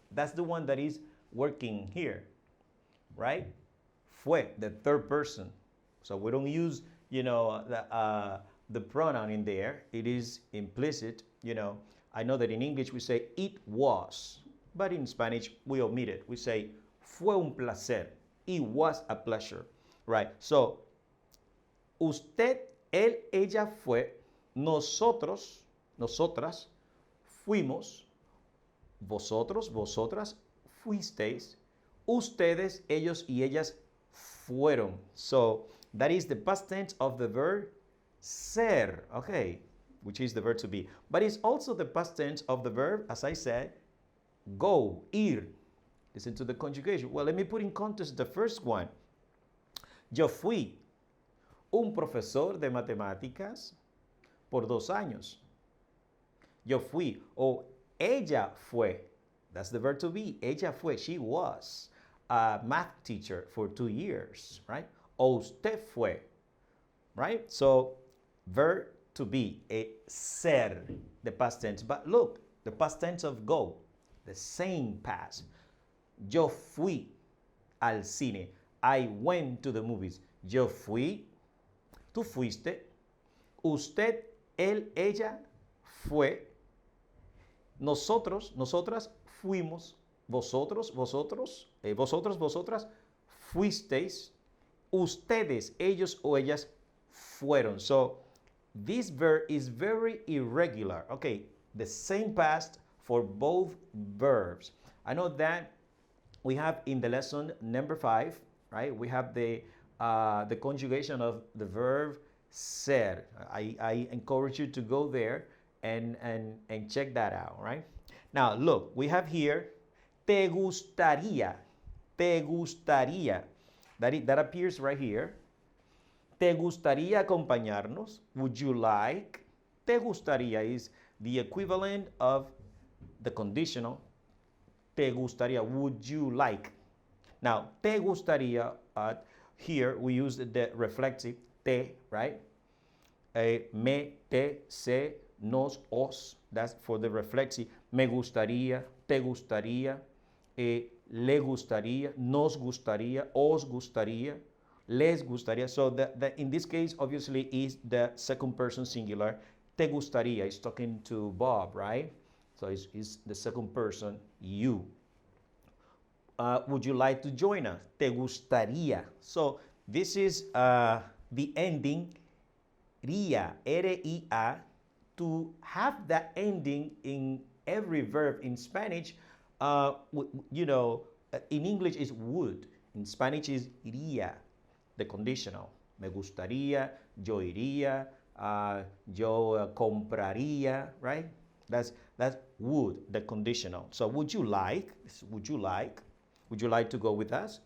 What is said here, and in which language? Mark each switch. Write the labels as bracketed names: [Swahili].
[English] That's the one that is working here, right? Fue, the third person. So we don't use, the pronoun in there. It is implicit, I know that in English we say it was, but in Spanish we omit it. We say [Spanish] fue un placer. [English] It was a pleasure, right? [Spanish] So, usted, él, ella fue, nosotros, nosotras, fuimos, vosotros, vosotras, fuisteis, ustedes, ellos y ellas fueron. [English] So, that is the past tense of the verb ser, okay, which is the verb to be. But it's also the past tense of the verb, as I said, go, ir. Listen to the conjugation. Well, let me put in context the first one. [Spanish] Yo fui un profesor de matemáticas por 2 años. Yo fui, o ella fue. [English] That's the verb to be. [Spanish] Ella fue. [English] She was a math teacher for 2 years, right? [Spanish] O usted fue, [English] right? So, verb to be, a ser, the past tense. But look, the past tense of go, the same past. [Spanish] Yo fui al cine. [English] I went to the movies. [Spanish] Yo fui, tú fuiste, usted, él, ella fue, nosotros, nosotras fuimos, vosotros, vosotros, vosotros, vosotras fuisteis, ustedes, ellos o ellas fueron. [English] So this verb is very irregular. Okay, the same past for both verbs. I know that we have in the lesson number 5, right? We have the conjugation of the verb ser. I encourage you to go there and check that out, right? Now, look, we have here, te gustaría. Te gustaría. That appears right here. [Spanish] ¿Te gustaría acompañarnos? [English] Would you like? ¿Te gustaría is the equivalent of the conditional. ¿Te gustaría? Would you like? Now, ¿te gustaría? Here we use the reflexive te, right? Me, te, se, nos, os. That's for the reflexive. [Spanish] Me gustaría, te gustaría, le gustaría, nos gustaría, os gustaría, les gustaría. [English] So in this case, obviously, is the second person singular. Te gustaría is talking to Bob, right? So it's the second person, you. Would you like to join us? Te gustaría. So this is the ending, ría, R-I-A. To have that ending in every verb in Spanish, in English is would. In Spanish is iría, the conditional. [Spanish] Me gustaría, yo iría, yo compraría, right? [English] That's would, the conditional. So would you like? Would you like? Would you like to go with us?